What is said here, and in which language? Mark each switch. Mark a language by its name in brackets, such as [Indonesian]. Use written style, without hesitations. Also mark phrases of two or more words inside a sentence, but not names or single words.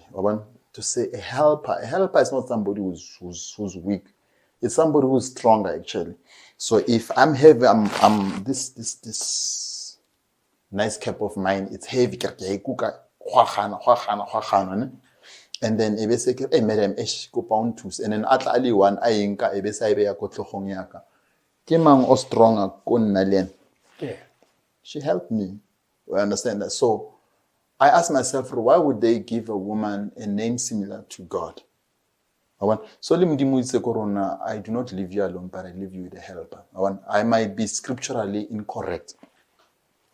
[English] To say a helper is not somebody who's weak. It's somebody who's stronger, actually. So if I'm heavy, I'm this nice cap of mine, it's heavy. And then madam, and then [Tswana] atla one ayinka ebesa ya ko tlhogong yaka. Ke mang o stronger ko nna le. [English] She helped me. I understand that. So I asked myself, why would they give a woman a name similar to God? So I do not leave you alone, but I leave you with a helper. I might be scripturally incorrect.